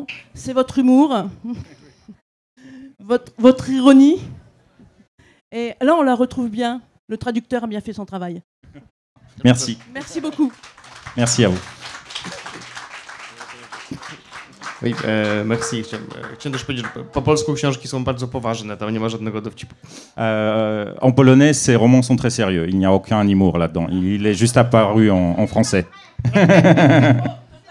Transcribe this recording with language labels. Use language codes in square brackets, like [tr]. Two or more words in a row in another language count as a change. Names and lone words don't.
[fr] C'est votre humour, votre ironie. Et là, on la retrouve bien. Le traducteur a bien fait son travail. Merci. Merci beaucoup. Merci à vous. Oui, merci. [pl] Chciałem też powiedzieć, że po polsku książki są bardzo poważne, tam nie ma żadnego dowcipu. [fr] En polonais, ces romans sont très sérieux. Il n'y a aucun humour là-dedans. Il est juste apparu en français.